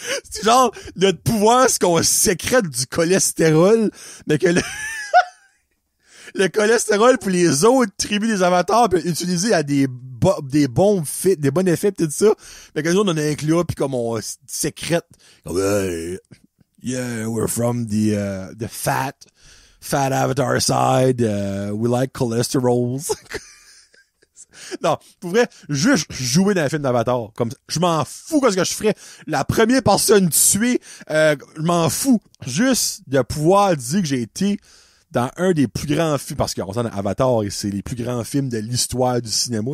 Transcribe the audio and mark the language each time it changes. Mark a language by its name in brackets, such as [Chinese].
[French] C'est genre, notre pouvoir, c'est qu'on sécrète du cholestérol, mais que le cholestérol pour les autres tribus des avatars peut être utilisé à des bons effets pis tout ça. Fait que nous autres, on a un club pis comme on sécrète. Comme, [English] yeah, we're from the fat avatar side. We like cholesterols. [French] Non, pour vrai, juste jouer dans un film d'Avatar. Comme je m'en fous qu'est-ce que je ferais. La première personne tuée, je m'en fous. Juste de pouvoir dire que j'ai été dans un des plus grands films, parce qu'on s'entend Avatar, c'est les plus grands films de l'histoire du cinéma.